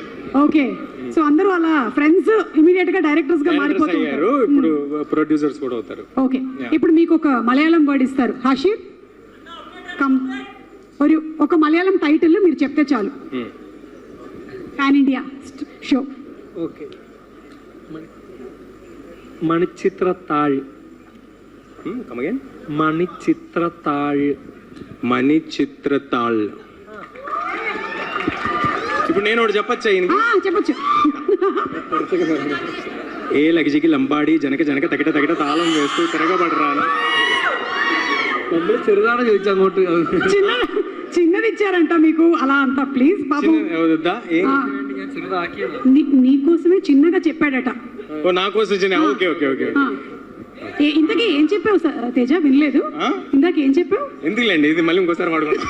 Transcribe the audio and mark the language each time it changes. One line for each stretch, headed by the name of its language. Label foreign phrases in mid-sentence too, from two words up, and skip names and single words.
Telugu: ఓకే, సో అందరూ అలా ఫ్రెండ్స్ ఇమీడియట్ గా డైరెక్టర్స్ గా మారిపోతారు. ఇప్పుడు ప్రొడ్యూసర్స్ కూడా అవుతారు. ఓకే, ఇప్పుడు మీకు ఒక మలయాళం వర్డ్ ఇస్తారు. హషీర్ కమ్, ఒక మలయాళం టైటిల్ మీరు చెప్తే చాలు.
English: Pan India show.
Telugu: ఓకే,
Malayalam: മണിച്ചിത്രത്താഴ്.
English: Come again.
Malayalam: മണിച്ചിത്രത്താഴ്.
Telugu: మణిచిత్రతాళ్. ఇప్పుడు నేను ఒకటి చెప్పచ్చా? చెప్పచ్చు. ఏ లగజికి లంబాడి జనక జనక తగిట తగిట తాళం వేస్తూ తిరగబడరా.
Malayalam: ചെറുതാണ് ചോദിച്ചു അങ്ങോട്ട്.
Telugu: చిన్నది ఇచ్చారంట మీకు అలా అంతా. ప్లీజ్ బాబు, నీకోసమే చిన్నగా చెప్పాడట. నా కోసం చిన్న. ఓకే ఓకే ఓకే. ఇంతకీ ఏం చెప్పావు తేజ? వినలేదు. ఇందాక ఏం చెప్పావు? ఎందుకులేండి, ఇది మళ్ళీ ఇంకోసారి వాడుకుంటాం.